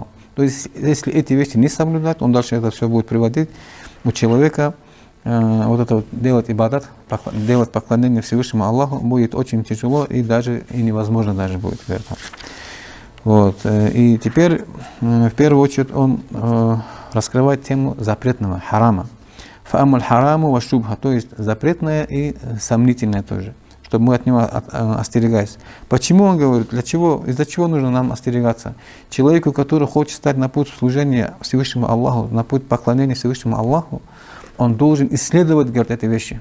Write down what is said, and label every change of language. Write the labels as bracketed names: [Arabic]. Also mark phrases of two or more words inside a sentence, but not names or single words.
[Russian] То есть, если эти вещи не соблюдать, он дальше это все будет приводить у человека, делать ибадат, делать поклонение Всевышнему Аллаху будет очень тяжело и невозможно даже будет. И теперь в первую очередь он раскрывает тему запретного, харама. [Arabic] فأما الحرام والشبهة, [Russian] то есть запретное и сомнительное тоже, чтобы мы от него остерегались. Почему он говорит, из-за чего нужно нам остерегаться? Человеку, который хочет стать на путь служения Всевышнему Аллаху, на путь поклонения Всевышнему Аллаху, он должен исследовать, говорит, эти вещи.